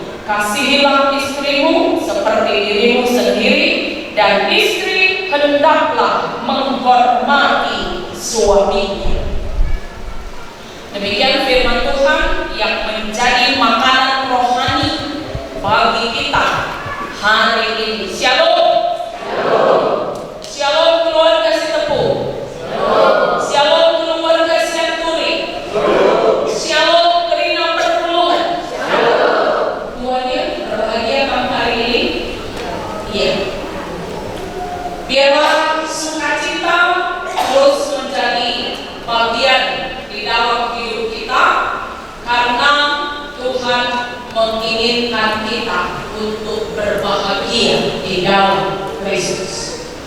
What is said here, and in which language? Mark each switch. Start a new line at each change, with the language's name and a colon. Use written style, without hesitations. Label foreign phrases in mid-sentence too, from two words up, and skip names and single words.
Indonesian: Kasihilah istrimu seperti dirimu sendiri, dan istri hendaklah menghormati suaminya. Demikian firman Tuhan yang menjadi makanan rohani bagi kita hari ini. Shalom. Shalom keluarga Sitepu. Shalom keluarga Sianturi.
Batak Karo: Shalom Gerina Perpulungan.
Indonesian: Semuanya berbahagia malam hari ini. Iya. Biarlah sukacita terus menjadi bagian di dalam hidup kita, karena Tuhan menginginkan kita untuk berbahagia di dalam Kristus.